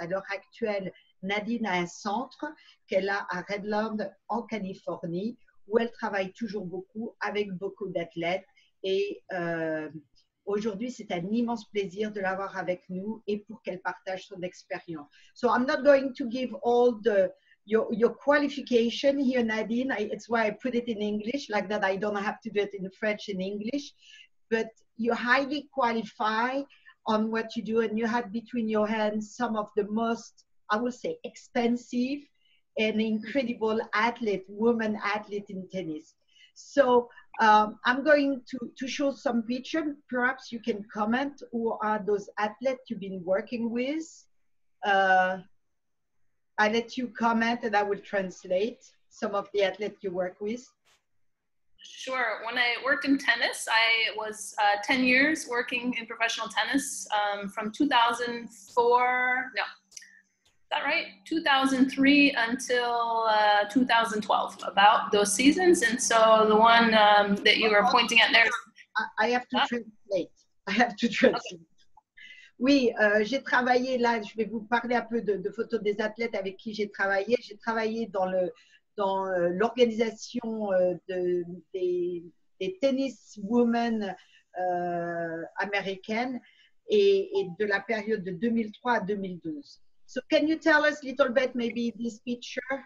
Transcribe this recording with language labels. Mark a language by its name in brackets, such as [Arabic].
[French] À l'heure actuelle, Nadine a un centre qu'elle a à Redland, en Californie, où elle travaille toujours beaucoup avec beaucoup d'athlètes. Et aujourd'hui, c'est un immense plaisir de l'avoir avec nous et pour qu'elle partage son expérience. [English] So I'm not going to give all your qualification here, Nadine. It's why I put it in English, like that I don't have to do it in French and English. But you're highly qualified on what you do, and you had between your hands some of the most, I would say, expensive and incredible women athlete in tennis. So I'm going to show some pictures. Perhaps you can comment who are those athletes you've been working with. I let you comment and I will translate some of the athletes you work with. Sure. When I worked in tennis, I was 10 years working in professional tennis from 2004, no, is that right? 2003 until 2012, about those seasons. And so the one that you were pointing at there. I have to translate. I have to translate. Okay. [French] Oui, j'ai travaillé là, je vais vous parler un peu de photos des athlètes avec qui j'ai travaillé. J'ai travaillé dans l'organisation des tennis women américaines et de la période de 2003 à 2012. [English] So can you tell us a little bit maybe this picture?